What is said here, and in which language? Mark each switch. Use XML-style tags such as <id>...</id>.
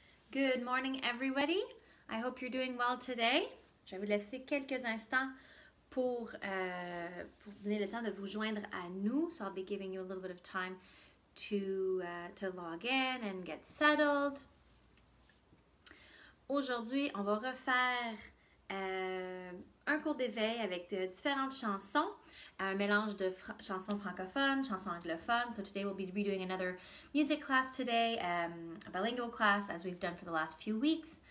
<en>Good morning, everybody. I hope you're doing well today.</en> <fr>Je vais vous laisser quelques instants pour donner le temps de vous joindre à nous.</fr> <en>So I'll be giving you a little bit of time to log in and get settled.</en> <fr>Aujourd'hui, on va refaire un cours d'éveil avec différentes chansons, un mélange de chansons francophones, chansons anglophones.</fr> <en>So today we'll be redoing another music class today, a bilingual class as we've done for the last few weeks.</en>